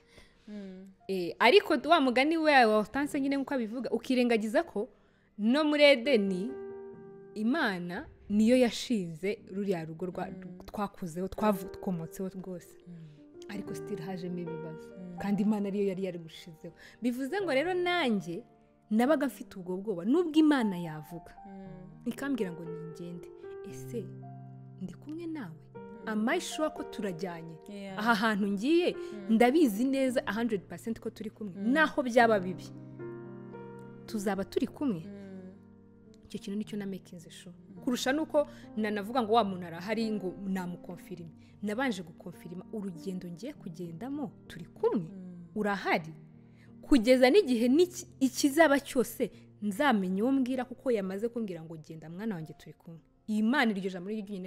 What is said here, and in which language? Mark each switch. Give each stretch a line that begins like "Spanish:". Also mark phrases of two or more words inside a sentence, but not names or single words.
Kinyarwanda: Ariko wa mugani we Hortense nyine nkuko abivuga, ukirengagiza ko no muri Edeni Imana niyo yashinze ruriya rugo twakuzeho, twakomotseho rwose, ariko still hajemo ibibazo, kandi Imana ariyo yari yarigushizeho. Bivuze ngo rero nanjye nabaga mfite ubwo bwoba, nubwo Imana yavuga ikambwira ngo ningende, ese ndi kumwe nawe,
English: am I sure
Kinyarwanda: ko turajyanye
English: Yeah.
Kinyarwanda: aha hantu ngiye ndabizi neza 100% ko turi kumwe naho byaba bibi tuzaba turi kumwe icyo kintu nicyo na
English: making sure
Kinyarwanda: kurusha nuko nanavuga ngo wa muntu arahari ngo namukonfirime nabanje gukonfirima urugendo ngiye kugendamo turi kumwe urahari kugeza n'igihe ikizaba cyose nzamenya uwo mbwira kuko yamaze kumbwira ngo genda mwana wanjye turi kumwe Imana iryo jambo ryo nyine